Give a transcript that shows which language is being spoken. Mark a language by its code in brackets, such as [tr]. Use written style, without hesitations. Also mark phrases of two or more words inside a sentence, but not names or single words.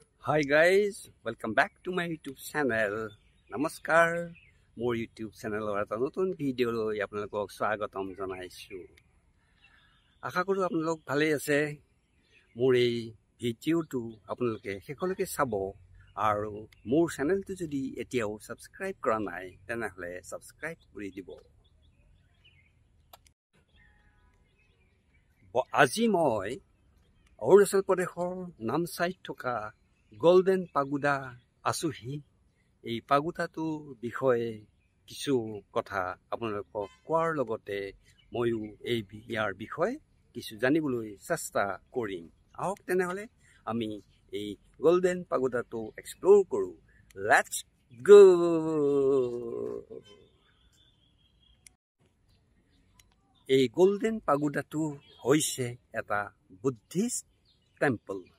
[en] Hi guys, welcome back to my YouTube channel. [as] নমস্কাৰ। মোৰ ইউটিউব চেনেল এটা নতুন ভিডিঅ' লৈ আপোনালোক স্বাগতম জনাইছোঁ. আশা কৰোঁ আপোনালোক ভালে আছে। মোৰ এই ভিডিঅ' টো আপোনালোকে শেষলৈকে চাব আৰু মোৰ চেনেল টো যদি এতিয়াও ছাবস্ক্ৰাইব কৰা নাই তেনেহ'লে ছাবস্ক্ৰাইব কৰি দিব. আজি মই অৰুণাচল প্ৰদেশৰ নামছাই থকা গোল্ডেন পেগোডা আহিছোঁ এই পাগুদাটো বিষয়ে কিছু কথা আপোনালোকক কোৱাৰ লগতে ময়ো এই ইয়াৰ বিষয়ে কিছু জানিবলৈ চেষ্টা কৰিম আহক তেনেহলে আমি এই গোল্ডেন পাগুদাটো এক্সপ্লোৰ কৰো [en] let's go [as] এই গোল্ডেন পাগুদাটো হৈছে এটা [en] Buddhist temple